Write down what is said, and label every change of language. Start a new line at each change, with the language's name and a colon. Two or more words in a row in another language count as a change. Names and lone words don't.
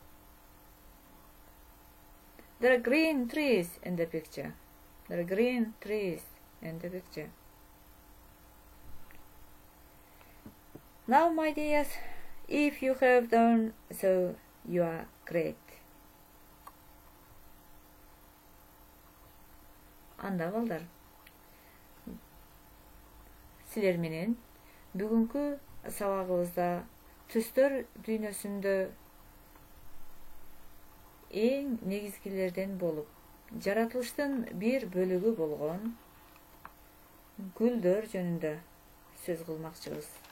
English: There are green trees in the picture. There are green trees in the picture. Now, my dears, if you have done so, you are great.
Kyrgyz: Анда балдар, силер менен бүгүнкү сабагыбызда түстөр дүйнөсүндө эң негизгилерден болуп, жаратылыштын бир бөлүгү болгон гүлдөр жөнүндө сөз кылмакчыбыз.